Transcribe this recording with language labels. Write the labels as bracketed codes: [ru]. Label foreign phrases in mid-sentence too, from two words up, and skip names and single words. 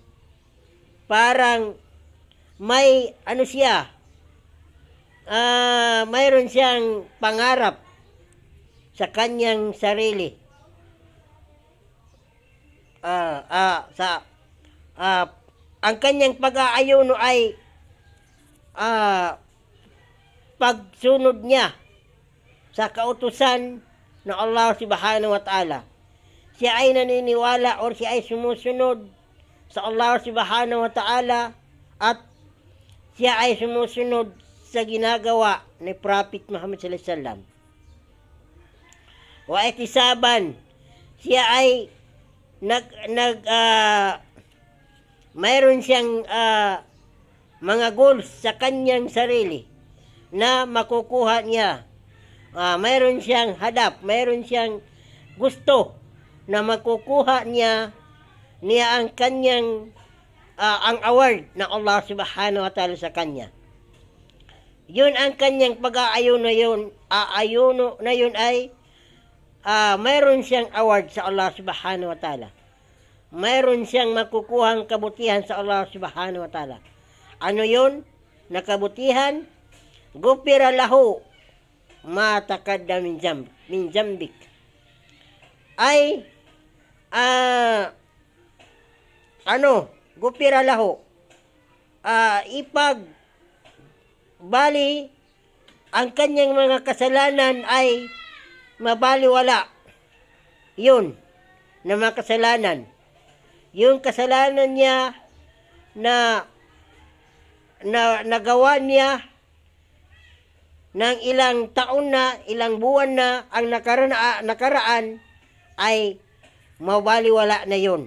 [tl] Parang may siya, mayroon siyang pangarap sa kanyang sarili. Ang kanyang pag-aayuno ay pagsunod niya sa kautusan ng Allah [ar] سبحانه وتعالى. [tl] Siya ay naniniwala or siya ay sumusunod sa Allah [ar] سبحانه وتعالى [tl] at siya ay sumusunod sa ginagawa ni Prophet Muhammad [ar] صلى الله عليه وسلم. واحتسابا, [tl] siya ay mayroon siyang mga goals sa kanyang sarili na makukuha niya. Mayroon siyang hadap, mayroon siyang gusto na makukuha niya ang kanyang ang award ng Allah [ar] سبحانه وتعالى [tl] sa kanya. Yun ang kanyang pag-aayuno na yun ay mayroon siyang award sa Allah [ar] سبحانه وتعالى. [tl] Mayroon siyang makukuhang kabutihan sa Allah [ar] سبحانه وتعالى. [tl] Ano yun? Nakabutihan? [ar] غفر له ما تقدم من ذنبه. Ay غفر له, [tl] bali ang kanyang mga kasalanan ay mabaliwala. Yun na mga kasalanan, yung kasalanan niya na nagawa niya ng ilang taon na, ilang buwan na ang nakaraan ay mabaliwala na yun.